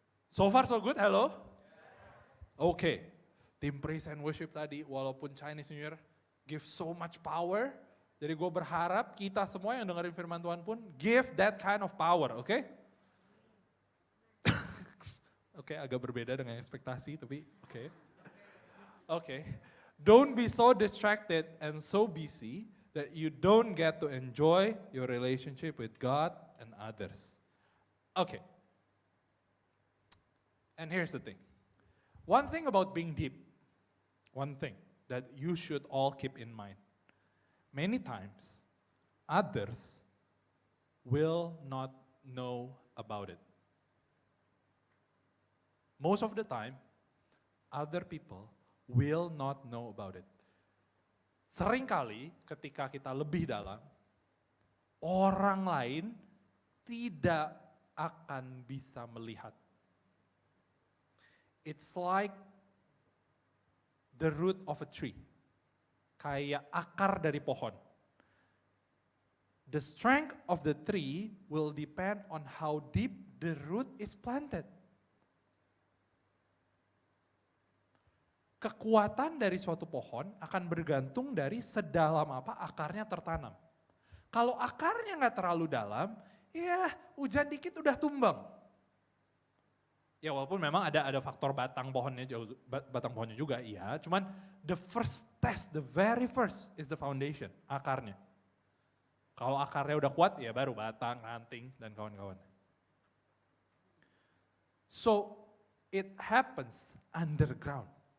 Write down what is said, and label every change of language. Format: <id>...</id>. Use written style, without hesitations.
<en>So far so good, hello?</en> <id>Oke. Tim praise and worship tadi, walaupun Chinese New Year</id> <en>give so much power,</en> <id>jadi gue berharap kita semua yang dengerin firman Tuhan pun</id> <en>give that kind of power,</en> <id>oke? Oke, agak berbeda dengan ekspektasi, tapi oke. Oke.</id> <en>Don't be so distracted and so busy that you don't get to enjoy your relationship with God and others. Okay. And here's the thing. One thing about being deep, one thing that you should all keep in mind. Many times, others will not know about it. Most of the time, other people will not know about it.</en> <id>Seringkali ketika kita lebih dalam, orang lain tidak akan bisa melihat.</id> <en>It's like the root of a tree,</en> <id>kayak akar dari pohon.</id> <en>The strength of the tree will depend on how deep the root is planted.</en> <id>Kekuatan dari suatu pohon akan bergantung dari sedalam apa akarnya tertanam. Kalau akarnya nggak terlalu dalam, ya hujan dikit udah tumbang. Ya walaupun memang ada faktor batang pohonnya juga, iya.</id> <en>Cuman the first test, the very first is the foundation, akarnya.</en> <id>Kalau akarnya udah kuat, ya baru batang, ranting, dan kawan-kawan.</id> <en>So, it happens underground.</en>